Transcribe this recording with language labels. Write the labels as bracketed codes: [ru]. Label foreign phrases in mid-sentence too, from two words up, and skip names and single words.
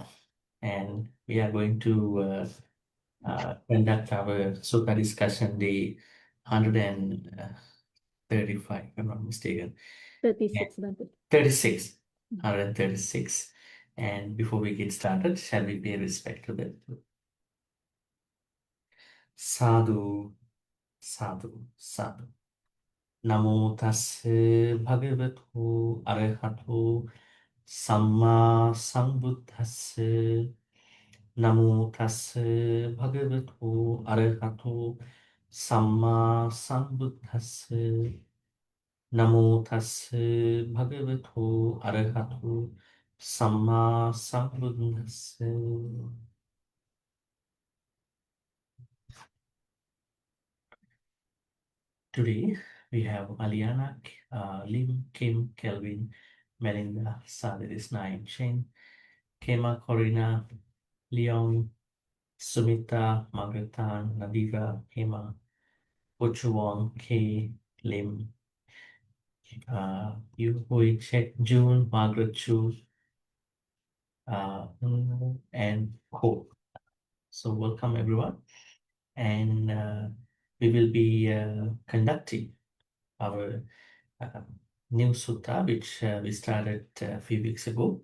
[en] And we are going to conduct our Sutta discussion day 135, if I'm not mistaken. 36, Bhante. 36. 136. And before we get started, shall we pay respect to them? [pi] Sadhu, sadhu, sadhu. Namo tassa bhagavato arahato samma sambuddhassa. Namo tassa bhagavato arahato samma sambuddhassa. Namo tassa bhagavato arahato samma sambuddhassa. [en] Today we have Aliana, Lim, Kim, Kelvin, Melinda, Sadiris, Naim, Chen, Kema, Corina, Leon, Sumita, Margaretan, Nadira, Hema, Uchuwon, Kay, Lim, Yu Hui, Chet, June, Margaret Chu, and Ko. So welcome everyone. And we will be conducting our new sutta, which we started a few weeks ago.